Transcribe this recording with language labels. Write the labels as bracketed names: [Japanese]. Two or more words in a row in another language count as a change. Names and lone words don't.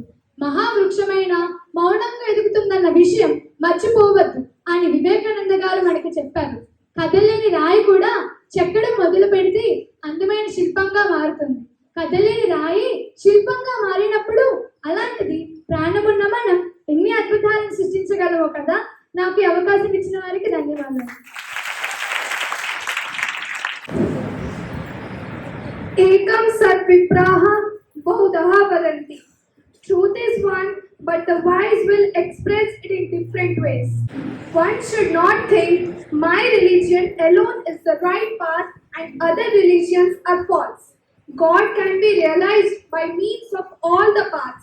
[Telugu] మహావృక్షమైన మౌనంగా ఎదుగుతుందన్న విషయం మర్చిపోవద్దు అని వివేకానంద గారు మనకి చెప్పారు. కదలేని రాయి కూడా చెక్కడం మొదలు పెడితే అందమైన శిల్పంగా మారుతుంది. కదలేని రాయి శిల్పంగా మారినప్పుడు అలాంటిది ప్రాణమున్న మనం ఎన్ని అద్భుతాలను సృష్టించగలమో కదా. నాకు ఈ అవకాశం ఇచ్చిన వారికి ధన్యవాదాలు. [Sanskrit] एकम् सत् विप्राः बहुधा वदन्ति. [English] Truth is one, but the wise will express it in different ways. One should not think my religion alone is the right path and other religions are false. God can be realized by means of all the paths.